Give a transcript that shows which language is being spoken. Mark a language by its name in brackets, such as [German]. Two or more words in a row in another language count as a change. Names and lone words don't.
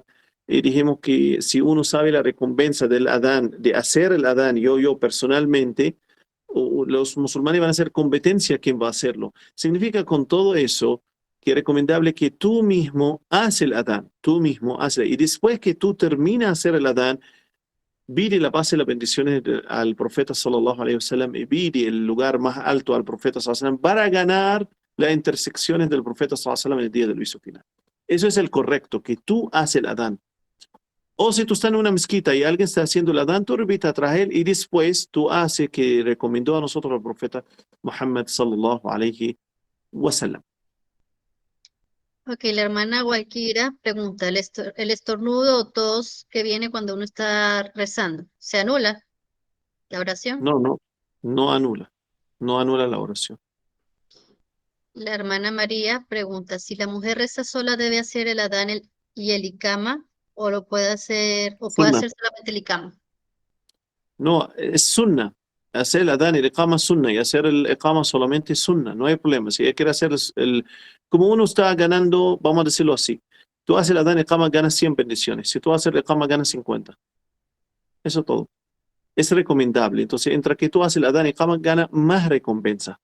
[Spanish] Y dijimos que si uno sabe la recompensa del adán, de hacer el adán, yo personalmente, los musulmanes van a hacer competencia quién va a hacerlo. Significa con todo eso que es recomendable que tú mismo haces el adán, tú mismo haces, y después que tú terminas de hacer el adán, pide la paz y las bendiciones al profeta [Arabic] صلى الله عليه وسلم [Spanish] y pide el lugar más alto al profeta [Arabic] صلى الله عليه وسلم [Spanish] para ganar las intersecciones del profeta [Arabic] صلى الله عليه وسلم [Spanish] en el día del juicio final. Eso es el correcto, que tú haces el adán. O si tú estás en una mezquita y alguien está haciendo el adán, tú repitas tras él y después tú haces que recomendó a nosotros el profeta Muhammad [Arabic] صلى الله عليه وسلم. [Spanish] Ok, la hermana Walkira pregunta, ¿el estornudo o tos que viene cuando uno está rezando, se anula la oración? No anula la oración. La hermana María pregunta, si la mujer reza sola, ¿debe hacer el adán y el ikama o lo puede hacer, o puede Sunna. hacer solamente el ikama? No, es sunna. Hacer el adán y el iqama sunna y hacer el iqama solamente sunna, no hay problema. Si ella quiere hacer como uno está ganando, vamos a decirlo así, tú haces el adán y el iqama, ganas 100 bendiciones. Si tú haces el iqama, ganas 50. Eso todo. Es recomendable. Entonces, entre que tú haces el adán y el iqama, gana más recompensa.